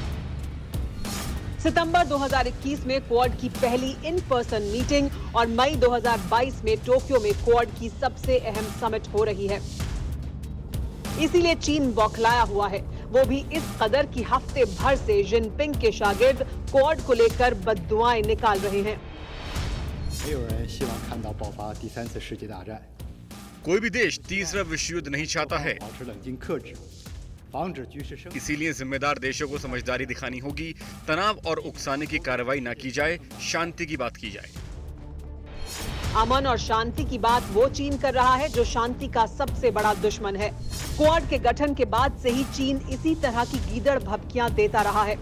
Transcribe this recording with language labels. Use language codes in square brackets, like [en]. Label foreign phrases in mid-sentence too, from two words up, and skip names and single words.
[hi] सितंबर 2021 में क्वाड की पहली [en] in person meeting [hi] और मई 2022 में टोक्यो में क्वाड की सबसे अहम समिट हो रही है। इसीलिए चीन बौखलाया हुआ है, वो भी इस कदर की हफ्ते भर से जिनपिंग के शागिर्द क्वाड को लेकर बद्दुआएं निकाल रहे हैं। [zh] 没有人希望看到爆发第三次世界大战。 [hi] कोई भी देश तीसरा विश्व युद्ध नहीं चाहता है, [zh] 保持冷静克制，防止局势升。 [hi] इसीलिए जिम्मेदार देशों को समझदारी दिखानी होगी, तनाव और उकसाने की कार्रवाई न की जाए, शांति की बात की जाए। अमन और शांति की बात वो चीन कर रहा है जो शांति का सबसे बड़ा दुश्मन है। क्वाड के गठन के बाद से ही चीन इसी तरह की गीदड़ भभकियां देता रहा है।